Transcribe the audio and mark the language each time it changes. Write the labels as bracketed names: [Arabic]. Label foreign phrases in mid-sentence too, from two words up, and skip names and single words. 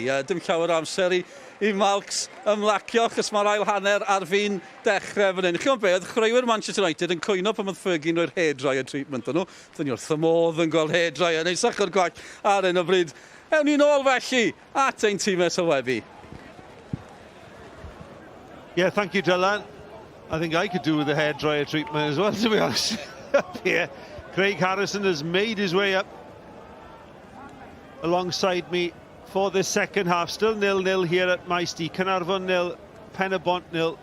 [Welsh] Dim llawer amser i Malcs ymlacio, achos mae'r ail hanner ar fi'n dechrau fan hyn. Chi'n beth, chwaraewyr Manchester United yn cwyno pan oedd Fergie roi'r [English] hairdryer treatment [Welsh] yn nhw. Dyn ni wrth y modd yn gweld hairdryer, neu sachar gwach ar un o bryd. Ewn ni nôl felly at ein tîmau sylwebu. [English] Yeah, thank you, Dylan. I think I could do with the hairdryer treatment as well, to be honest. Up here, Craig Harrison has made his way up alongside me for this second half. Still 0-0 here at Maesty. Caernarfon 0, Pen-y-bont 0.